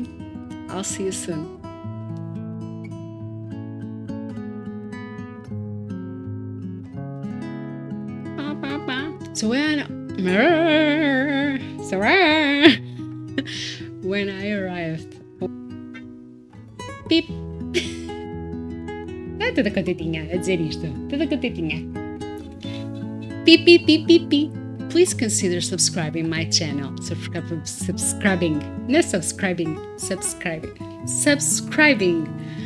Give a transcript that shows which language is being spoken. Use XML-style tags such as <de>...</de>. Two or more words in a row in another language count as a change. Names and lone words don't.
<en>I'll see you soon. So when I arrived, pip.</en> <pt>Toda contentinha a dizer isto. Toda contentinha. Pip, pip, pip, pip, pip.</pt> <en>Please consider subscribing my channel. Subscribing. Not subscribing. Subscribing.</en>